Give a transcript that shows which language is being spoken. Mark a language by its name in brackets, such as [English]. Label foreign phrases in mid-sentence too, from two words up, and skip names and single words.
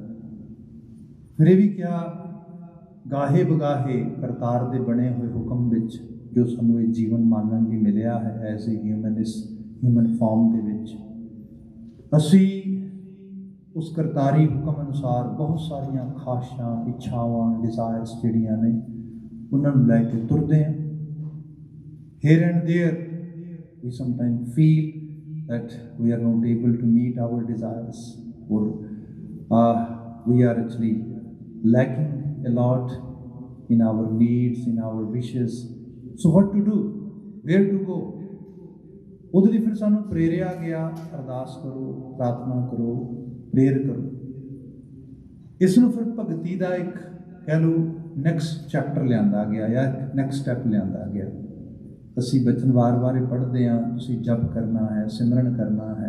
[Punjabi] ਫਿਰ ਭੀ ਕਿਆ ਗਾਹੇ ਬਗਾਹੇ ਕਰਤਾਰ ਦੇ ਬਣੇ ਹੋਏ ਹੁਕਮ ਵਿਚ ਜੋ ਸਾਨੂੰ ਇਹ ਜੀਵਨ ਮਾਣਨ ਲਈ ਮਿਲਿਆ ਹੈ [English] as a human form [Punjabi] ਦੇ ਵਿਚ, ਅਸੀਂ ਉਸ ਕਰਤਾਰੀ ਹੁਕਮ ਅਨੁਸਾਰ ਬਹੁਤ ਸਾਰੀਆਂ ਖ਼ਾਹਿਸ਼ਾਂ ਇੱਛਾਵਾਂ ਡਿਜ਼ਾਇਰਜ਼ ਜਿਹੜੀਆਂ ਨੇ ਉਨ੍ਹਾਂ ਨੂੰ ਲੈਕੇ ਤੁਰਦੇ ਹੈਂ। [English] Here and there we sometimes feel that we are not able to meet our desires, or we are actually lacking a lot in our needs, in our wishes. So what to do? Where to go? [Punjabi] ਉਹਦੇ ਲਈ ਫਿਰ ਸਾਨੂੰ ਪ੍ਰੇਰਿਆ ਗਿਆ, ਅਰਦਾਸ ਕਰੋ, ਪ੍ਰਾਰਥਨਾ ਕਰੋ, ਪ੍ਰੇਰ ਕਰੋ। ਇਸ ਨੂੰ ਫਿਰ ਭਗਤੀ ਦਾ ਇੱਕ ਕਹਿ ਲਓ [English] next chapter [Punjabi] ਲਿਆਂਦਾ ਗਿਆ ਜਾਂ [English] next step [Punjabi] ਲਿਆਂਦਾ ਗਿਆ। ਅਸੀਂ ਬਚਨ ਵਾਰ-ਵਾਰ ਪੜ੍ਹਦੇ ਹਾਂ, ਤੁਸੀਂ ਜਪ ਕਰਨਾ ਹੈ, ਸਿਮਰਨ ਕਰਨਾ ਹੈ।